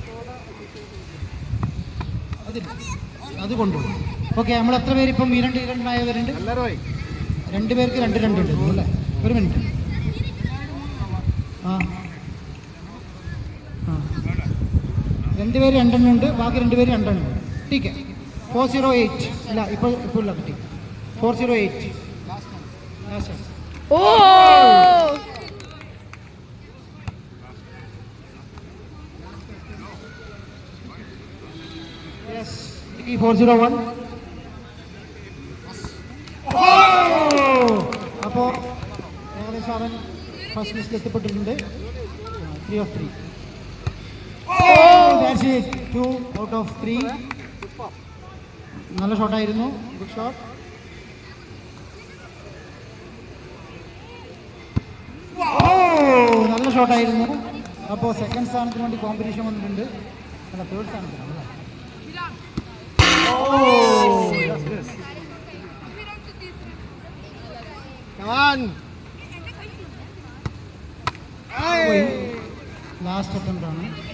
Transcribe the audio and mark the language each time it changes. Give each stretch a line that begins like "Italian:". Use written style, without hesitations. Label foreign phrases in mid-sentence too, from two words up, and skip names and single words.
Malayalam: അത് കൊണ്ടുപോകും. ഓക്കെ, നമ്മൾ എത്ര പേര് ഇപ്പം ഈരണ്ടായവരുണ്ട്? 2 പേർക്ക് 2-2 ഉണ്ട് അല്ലേ? ഒരു മിനിറ്റ്. ആ 2 പേര് 2 ഉണ്ട്, ബാക്കി 2 പേര് 2 ഉണ്ട്.
Hindi: ठीक है.
Malayalam: 408 ഇല്ല, ഇപ്പോൾ ഇല്ല കിട്ടി. 408. ഓ യെസ്. 401. അപ്പോൾ ഏകദേശം അവൻ ഫസ്റ്റ് ലിസ്റ്റിൽ എത്തിപ്പെട്ടിട്ടുണ്ട്.
English: 3 of 3. That's it. 2 out of 3.
Malayalam: നല്ല ഷോട്ടായിരുന്നു.
English: good shot.
Malayalam: നല്ല ഷോട്ടായിരുന്നു. അപ്പോൾ സെക്കൻഡ് സ്ഥാനത്തിന് വേണ്ടി കോമ്പറ്റീഷൻ വന്നിട്ടുണ്ട്. അല്ല, തേർഡ് സ്ഥാനത്തിനാണ്.
English: last attempt
Malayalam: ആണ്.